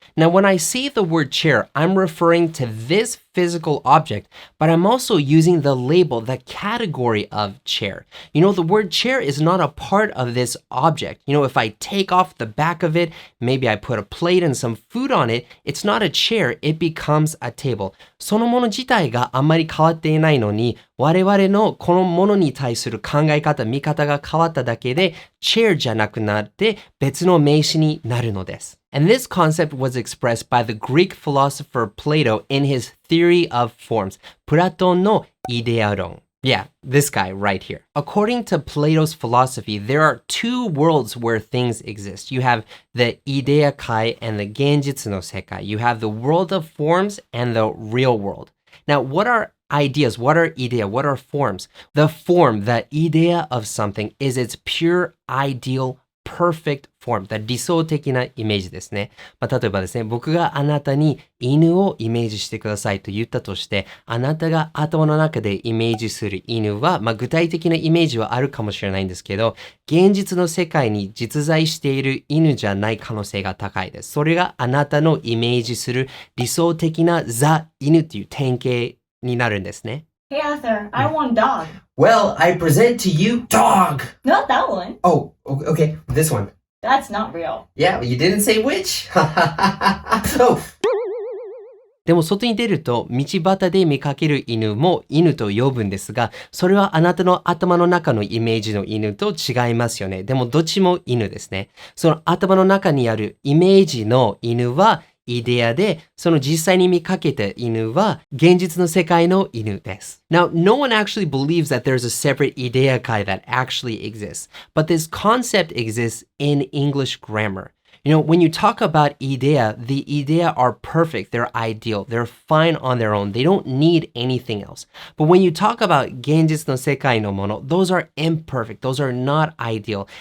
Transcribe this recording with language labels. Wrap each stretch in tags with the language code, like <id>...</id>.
<en>Now, when I say the word chair, I'm referring to this physical object, but I'm also using the label, the category of chair. You know, the word chair is not a part of this object. You know, if I take off the back of it, maybe I put a plate and some food on it, it's not a chair, it becomes a table.</en> <ja>そのもの自体があんまり変わっていないのに、我々のこのものに対する考え方、見方が変わっただけで、chair じゃなくなって別の名詞になるのです。</ja> <en>And this concept was expressed by the Greek philosopher Plato in his theory of forms,</en> <ja>プラトンのイデア論.</ja> <en>Yeah, this guy right here. According to Plato's philosophy, there are two worlds where things exist. You have the idea kai and the</en> <ja>genjitsu no sekai.</ja> <en>You have the world of forms and the real world. Now, what are ideas? What are idea? What are forms? The form, the idea of something is its pure ideal perfect form.</en> <ja>理想的なイメージですね。例えばですね、僕があなたに犬をイメージしてくださいと言ったとして、あなたが頭の中でイメージする犬は、具体的なイメージはあるかもしれないんですけど、現実の世界に実在している犬じゃない可能性が高いです。それがあなたのイメージする理想的なザ・犬という典型になるんですね。</ja> <en>Hey Arthur, I want dog. Well, I present to you dog. Not that one. Oh, okay, this one. That's not real. Yeah, you didn't say which. Oh.</en> <ja>でも外に出ると道端で見かける犬も犬と呼ぶんですが、それはあなたの頭の中のイメージの犬と違いますよね。でもどっちも犬ですね。その頭の中にあるイメージの犬はイデアで、その実際に見かけた犬は現実の世界の犬です。</ja> <en>Now, no one actually believes that there's a separate idea kai that actually exists, but this concept exists in English grammar. You know, when you talk about idea, the idea are perfect, they're ideal, they're fine on their own, they don't need anything else. But when you talk about</en> <ja>現実の世界のもの,</ja> <en>those are imperfect, those are not ideal.</en>